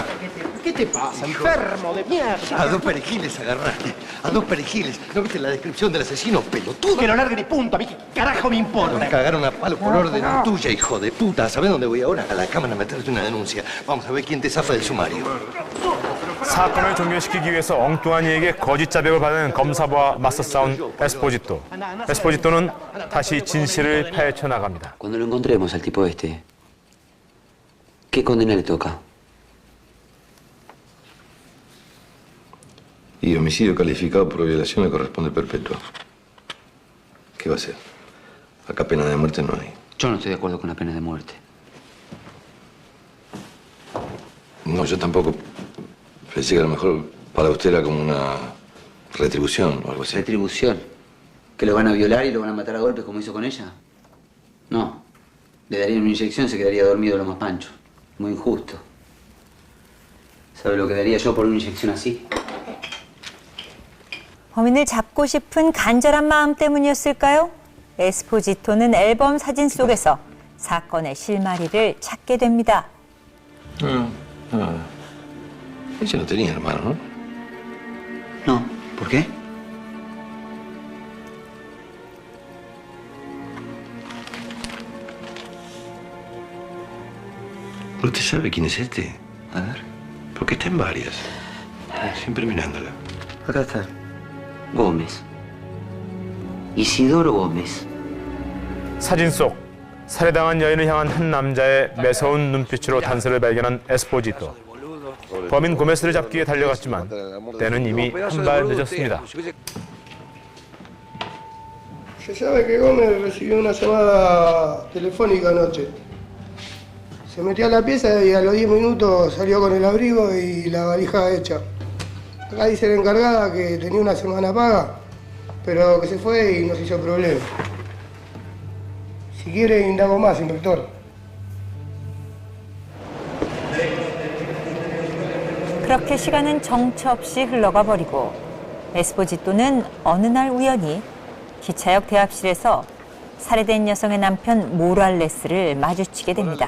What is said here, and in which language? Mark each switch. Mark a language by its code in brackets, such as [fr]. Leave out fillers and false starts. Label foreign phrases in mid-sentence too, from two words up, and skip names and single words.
[es] ¿Qué te pasa, enfermo de mierda? A 2 perejiles agarraste. A 2 perejiles. ¿No viste la descripción del asesino, pelotudo? Que lo largue ni punto, a mí qué carajo me importa. Me cagaron a palo por orden tuya, hijo de puta. ¿Sabés dónde voy ahora? A la cámara a meterte una denuncia. Vamos a ver quién te zafa del sumario. [ko] 사건을 종결시키기 위해서 엉뚱한 이에게 거짓 자백을 받은 검사와 맞서 싸운 에스포지토. 에스포지토는 다시 진실을 파헤쳐 나갑니다. [es] Cuando lo encontremos al tipo este, ¿qué condena le toca? Y homicidio calificado por violación le corresponde perpetua. ¿Qué va a hacer? Acá pena de muerte no hay. Yo no estoy de acuerdo con la pena de muerte. No, yo tampoco. Pensé que a lo mejor para usted era como una retribución o algo así. ¿Retribución? ¿Que lo van a violar y lo van a matar a golpes como hizo con ella? No. Le darían una inyección y se quedaría dormido lo más pancho. Muy injusto. ¿Sabe lo que daría yo por una inyección así? [ko] 범인을 잡고 싶은 간절한 마음 때문이었을까요? 에스포지토는 앨범 사진 속에서 사건의 실마리를 찾게 됩니다. [es] Ella no tenía hermano, ¿no? No. ¿Por qué? ¿Usted sabe quién es este? A ver. Porque está en varias. Siempre mirándola. Acá está. Gómez. Isidoro Gómez. [ko] 사진 속 살해당한 여인을 향한 한 남자의 매서운 눈빛으로 단서를 발견한 에스포지토. 범인 고메스를 잡기 위해 달려갔지만 때는 이미 한 발 늦었습니다. [es] Se sabe que Gómez recibió una llamada telefónica anoche. Se metió a la pieza y a los 10 minutos salió con el abrigo y la valija hecha. Acá dice la encargada que tenía una semana paga, pero que se fue y nos hizo problema. Si quiere, indago más, inspector. [ko] 그렇게 시간은 정처 없이 흘러가 버리고 에스포지토는 어느 날 우연히 기차역 대합실에서 살해된 여성의 남편 모랄레스를 마주치게 됩니다.